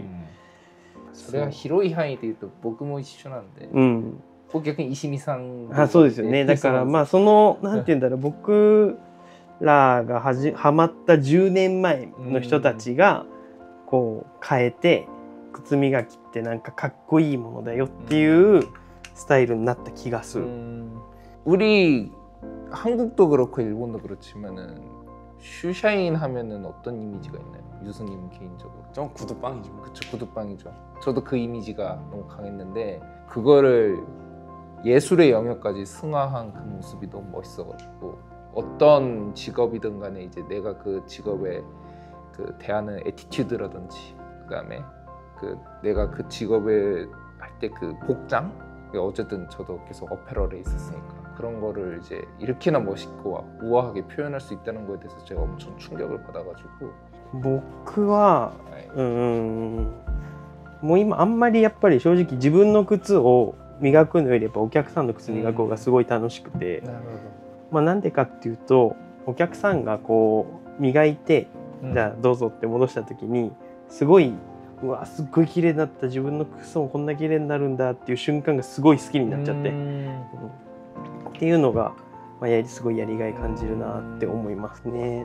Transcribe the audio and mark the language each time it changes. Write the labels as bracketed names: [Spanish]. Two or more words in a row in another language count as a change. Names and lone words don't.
[Japanese] それは広い範囲で言うと僕も一緒なんで、僕逆に石見さん、そうですよね。だからまあそのなんて言うんだろう、僕らがハマった10年前の人たちがこう変えて、靴磨きってなんかかっこいいものだよっていうスタイルになった気がする。 [Korean] 우리 한국도 그렇고 일본도 그렇지만은 슈샤인 하면은 어떤 이미지가 있나요? 유수님 개인적으로? 좀 구두빵이죠. 그쵸, 구두빵이죠. 저도 그 이미지가 너무 강했는데, 그거를 예술의 영역까지 승화한 그 모습이 너무 멋있어가지고, 어떤 직업이든 간에 이제 내가 그 직업에 그 대하는 애티튜드라든지, 그다음에 내가 그 직업에 할 때 그 복장, 어쨌든 저도 계속 어페럴에 있었으니까 그런 거를 이제 이렇게나 멋있고 우아하게 표현할 수 있다는 거에 대해서 제가 엄청 충격을 받아가지고. [Japanese] 僕はもう今あんまりやっぱり正直自分の靴を磨くのよりやっぱお客さんの靴磨く方がすごい楽しくて、まあなんでかっていうと、お客さんがこう磨いて、じゃあどうぞって戻した時にすごい、うわすっごい綺麗になった、自分の靴もこんな綺麗になるんだっていう瞬間がすごい好きになっちゃって、っていうのが、まあ、すごいやりがい感じるなって思いますね。